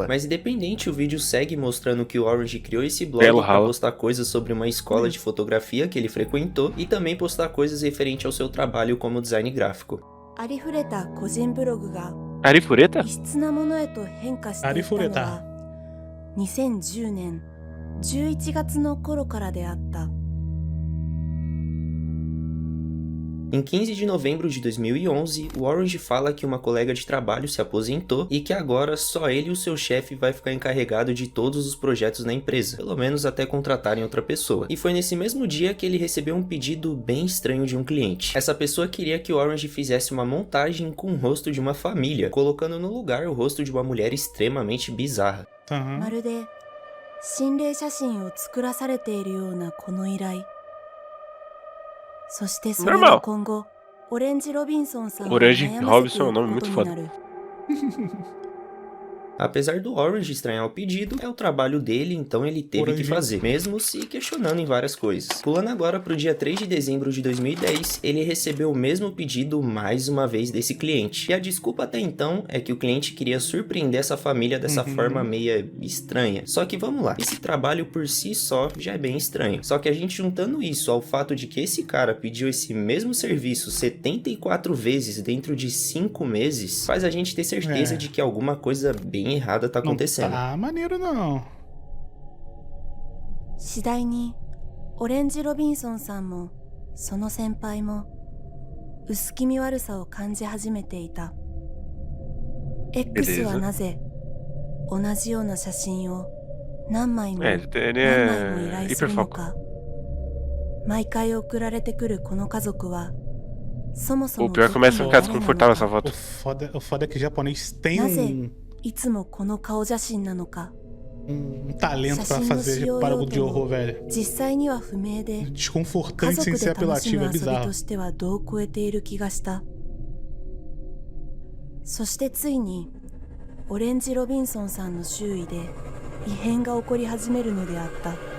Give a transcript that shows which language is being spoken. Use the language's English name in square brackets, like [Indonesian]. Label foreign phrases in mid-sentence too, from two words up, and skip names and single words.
[Portuguese] Mas independente, o vídeo segue mostrando que o Orange criou esse blog para postar coisas sobre uma escola de fotografia que ele frequentou e também postar coisas referentes ao seu trabalho como design gráfico. Arifureta? [Japanese] 2010 年11月の頃からであった。 [Portuguese] Em 15 de novembro de 2011, o Orange fala que uma colega de trabalho se aposentou e que agora só ele e o seu chefe vai ficar encarregado de todos os projetos na empresa, pelo menos até contratarem outra pessoa. E foi nesse mesmo dia que ele recebeu um pedido bem estranho de um cliente. Essa pessoa queria que o Orange fizesse uma montagem com o rosto de uma família, colocando no lugar o rosto de uma mulher extremamente bizarra. [Japanese] まるで心霊写真を作らされているようなこの依頼。そしてそれは今後オレンジ・ロビンソンさんを悩ませていくことになる。 [Portuguese] Apesar do Orange estranhar o pedido, é o trabalho dele, então ele teve que fazer, mesmo se questionando em várias coisas. Pulando agora pro dia 3 de dezembro de 2010, ele recebeu o mesmo pedido mais uma vez desse cliente. E a desculpa até então é que o cliente queria surpreender essa família dessa forma meia estranha. Só que vamos lá, esse trabalho por si só já é bem estranho. Só que a gente juntando isso ao fato de que esse cara pediu esse mesmo serviço 74 vezes dentro de 5 meses, faz a gente ter certeza de que alguma coisa bem errada tá acontecendo. Ah, maneiro não. [Japanese] 次第にオレンジ・ロビンソンさんもその先輩も薄気味悪さを感じ始めていた。 X はなぜ同じような写真を何枚も何枚も依頼するのか。毎回送られてくるこの家族は [Portuguese] O pior é que começa a ficar desconfortável essa foto. O foda é que japonês tem um talento pra fazer barulho de horror, velho. Desconfortante sem ser apelativo, é bizarro. [Japanese] そしてついにオレンジ・ロビンソンさんの周囲で異変が起こり始めるのであった。